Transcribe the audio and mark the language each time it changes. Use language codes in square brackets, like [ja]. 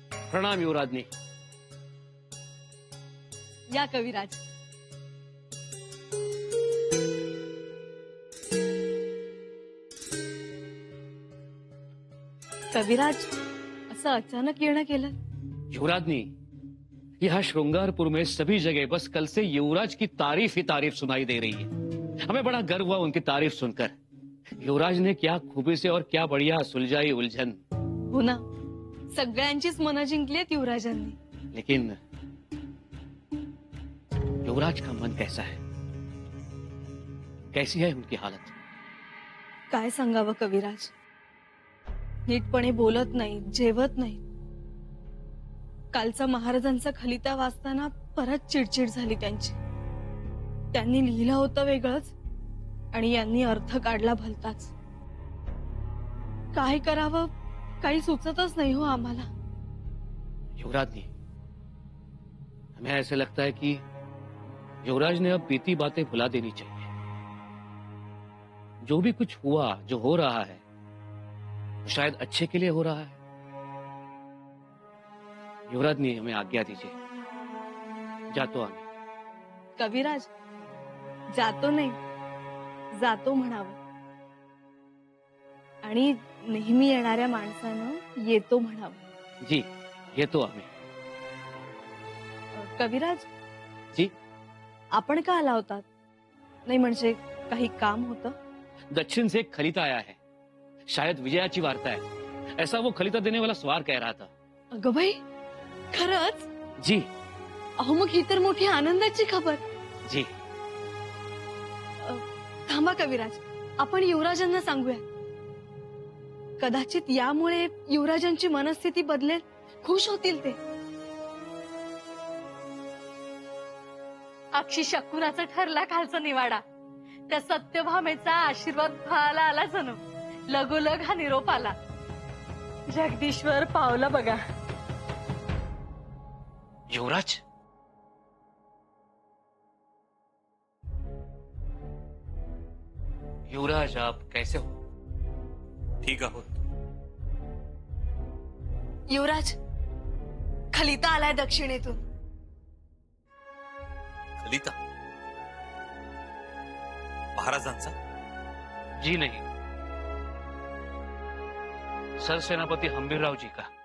[mr] प्रणाम युवराजनी. या कविराज. कविराज, असं अचानक येणं केलं? [hi] युवराजनी, यहाँ श्रृंगारपुर में सभी जगह बस कल से युवराज की तारीफ ही तारीफ सुनाई दे रही है. हमें बड़ा गर्व हुआ उनकी तारीफ सुनकर. युवराज ने क्या खूबी से और क्या बढ़िया सुलझाई उलझन. [mr] हो ना, सगळ्यांचीच मनं जिंकलीत युवराजांनी. [hi] लेकिन युवराज का मन कैसा है, कैसी है उनकी हालत? [mr] काय सांगावं कविराज, नीटपणे बोलत नाही, जेवत नाही. कालचा महाराजांचा खलिता वाचताना परत चिडचिड झाली त्यांची. त्यांनी लिहिलं होतं वेगळंच आणि यांनी अर्थ काढला भलताच. काय करावं काही सुचतच नाही हो आम्हाला. [hi] युवराज ने, हमें ऐसे लगता है कि युवराज ने अब बीती बातें भुला देनी चाहिए. जो भी कुछ हुआ, जो हो रहा है, शायद अच्छे के लिए हो रहा है. युवराज ने हमें आज्ञा दीजिए, [mr] जातो आम्ही. कविराज, जातो नाही, जातो म्हणावं. आणि नेहमी येणाऱ्या माणसानं येतो म्हणावं. जी, येतो आम्ही. कविराज जी, आपण का आला होतात? नाही म्हणजे काही काम होतं? [hi] दक्षिण से एक खलीता आया है, शायद [mr] विजयाची वार्ता [hi] है, ऐसा वो खलीता देने वाला स्वार कह रहा था. [mr] अगं बाई, खरंच? जी. अहो मग ही तर मोठी आनंदाची खबर. जी. थांबा कविराज, आपण युवराजांना सांगूया. कदाचित यामुळे युवराजांची मनस्थिती बदलेल, खुश होतील ते. अक्षी शकुनाचा ठरला खालचा निवाडा. त्या सत्यभामेचा आशीर्वाद फळाला आला जणू. लगोलग हा निरोप आला. जगदीश्वर पावला बघा. [hi] युवराज, युवराज आप कैसे हो? [mr] ठीक आहोत. युवराज, खलिता आलाय दक्षिणेतून. खलिता महाराजांचा? [hi] जी नहीं, सरसेनापती हंबीरराव जी का.